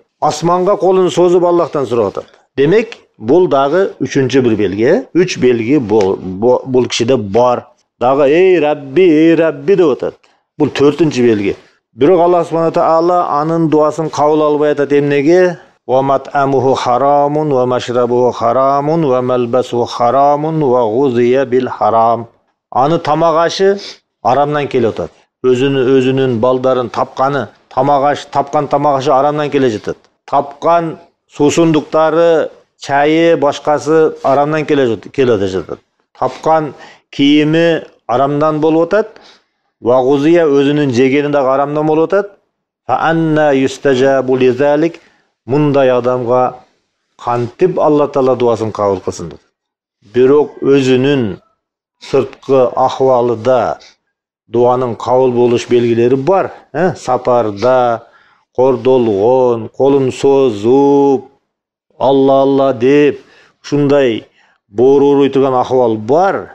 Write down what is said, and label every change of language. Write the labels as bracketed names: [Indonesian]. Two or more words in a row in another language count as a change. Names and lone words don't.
[Kyrgyz] Асманга колун созуп Аллахтан сурап атат. Демек, бул дагы үчүнчү бир белги. 3 белги бул кишиде бар. Дагы ey Rabbi деп атат. Бул 4-нчү белги. Бирок Аллах субханаху таала анын дуасын кабыл албай атат. Эмнеге? [Arabic] وما طعامه حرام ومشربه حرام وملبسه حرام وغذي بالحرام. [Kyrgyz] Аны тамак ашы арамдан келип атат. Өзүнүн балдарын тапкан тамак ашы арамдан келе жатат. Тапкан суусундуктары, чайы, башкасы арамдан келе жатат. Тапкан кийими арамдан болуп атат. [Arabic] وغذي [Kyrgyz] өзүнүн жегени дагы арамдан болуп атат. [Arabic] فأنى يستجاب لذلك. [Kyrgyz] Мындай адамга кантип Алла Таала дуасын кабыл кылсын деп. Бирок өзүнүн сырткы ахвалында дуанын кабыл болуш белгилери бар. Сапарда, кордолгон, колун созуп, Алла деп, ушундай бооруй турган акыбал бар.